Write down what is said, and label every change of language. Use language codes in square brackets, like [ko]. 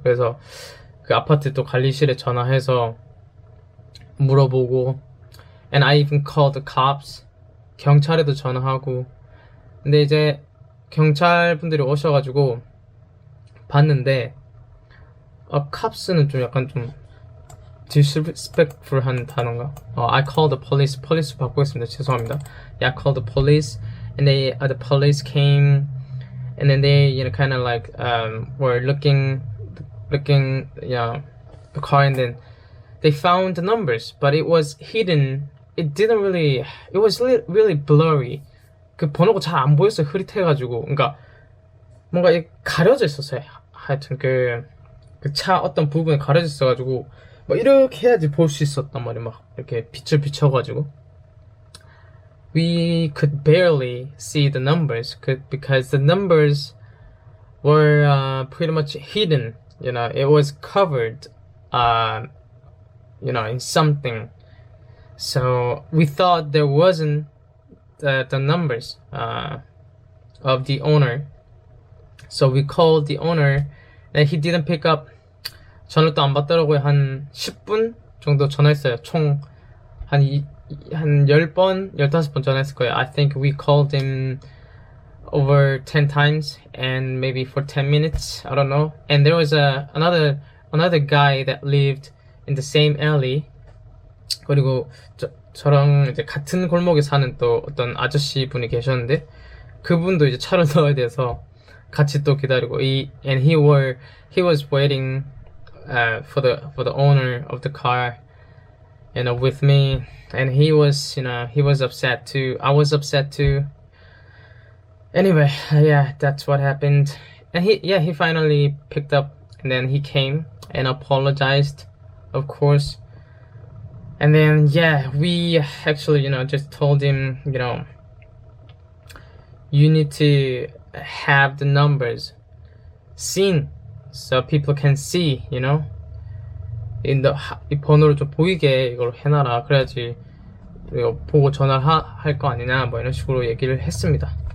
[ko] 그래서 그 아파트 또 관리실에 전화해서 물어보고, [en] and I even called the cops. [ko] 경찰에도 전화하고. 근데 이제 경찰 분들이 오셔가지고 봤는데, cops는 좀 약간 좀 disrespectful한 단어인가? [en] I called the police. [ko] police 바꾸겠습니다. 죄송합니다. [en] Yeah, I called the police, and the police came, and then they kind of like were looking the car, and then they found the numbers, but it was hidden. It was really blurry. [ko] 그 번호가 잘 안 보였어요. 흐릿해가지고. 그러니까 뭔가 가려져 있었어요. 하여튼 그 차 어떤 부분에 가려져 있어가지고 막 이렇게 해야지 볼 수 있었단 말이에요. 막 이렇게 빛을 비춰가지고. [en] We could barely see the numbers because the numbers were pretty much hidden. It was covered in something. So we thought there wasn't the numbers of the owner. So we called the owner, and he didn't pick up. [ko] 전화를 또 안 받더라고요. 한 10분 정도 전화했어요. 총 한 10번, 15번 전화했을 거예요. [en] I think we called him over 10 times and maybe for 10 minutes. I don't know. And there was another guy that lived in the same alley. [ko] 그리고 저랑 이제 같은 골목에 사는 또 어떤 아저씨 분이 계셨는데, 그분도 이제 차를 넣어야 돼서 같이 또 기다리고, [en] and he was waiting for the owner of the car, with me, and he was upset too. I was upset too. Anyway, yeah, that's what happened. And he finally picked up, and then he came and apologized, of course. And then, we actually, just told him, you need to have the numbers seen so people can see, [ko] 이 번호를 좀 보이게 이걸 해놔라. 그래야지 이거 보고 전화를 할 거 아니냐, 뭐 이런 식으로 얘기를 했습니다.